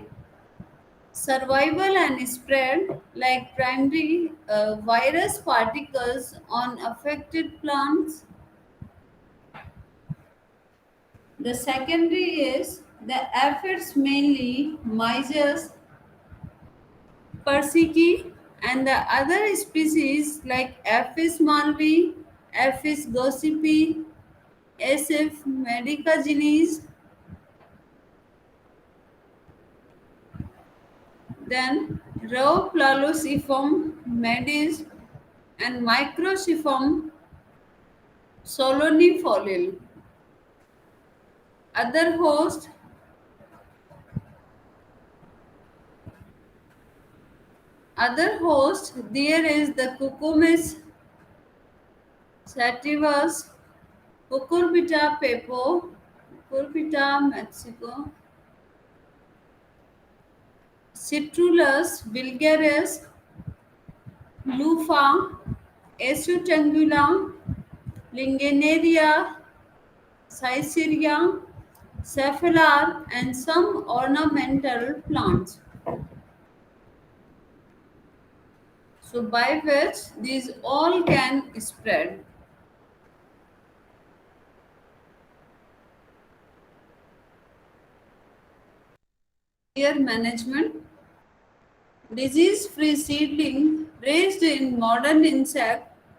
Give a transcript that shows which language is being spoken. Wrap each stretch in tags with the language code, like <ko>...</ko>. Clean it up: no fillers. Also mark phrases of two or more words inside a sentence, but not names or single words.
<en>Survival and spread, like primary virus particles on affected plants. The secondary is the aphids, mainly Myzus persicki, and the other species like Apis malvi, Apis gossypi, Asif medicagenes, then Rauplalocyphum medis and Microcyphum solonifolil. Other host, there is the Cucumis sativus, Cucurbita pepo, Cucurbita mexico, Citrulus vulgaris, Lufa, Acetangula, Lingenaria, Caesaria, Cephalar, and some ornamental plants. So, by which these all can spread. Here, management disease free seedling raised in modern insect</en>